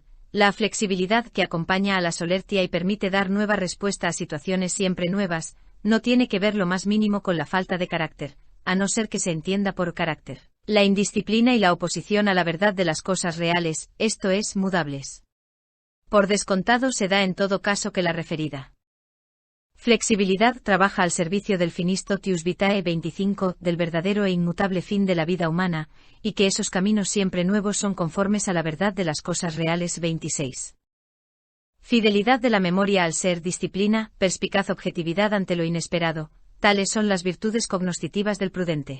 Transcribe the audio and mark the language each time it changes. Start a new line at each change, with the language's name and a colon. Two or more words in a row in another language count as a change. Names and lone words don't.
Spanish: La flexibilidad que acompaña a la solertia y permite dar nueva respuesta a situaciones siempre nuevas, no tiene que ver lo más mínimo con la falta de carácter, a no ser que se entienda por carácter la indisciplina y la oposición a la verdad de las cosas reales, esto es, mudables. Por descontado se da en todo caso que la referida flexibilidad trabaja al servicio del
Latin: finis totius vitae
Spanish: 25, del verdadero e inmutable fin de la vida humana, y que esos caminos siempre nuevos son conformes a la verdad de las cosas reales 26. Fidelidad de la memoria al ser, disciplina, perspicaz objetividad ante lo inesperado, tales son las virtudes cognoscitivas del prudente.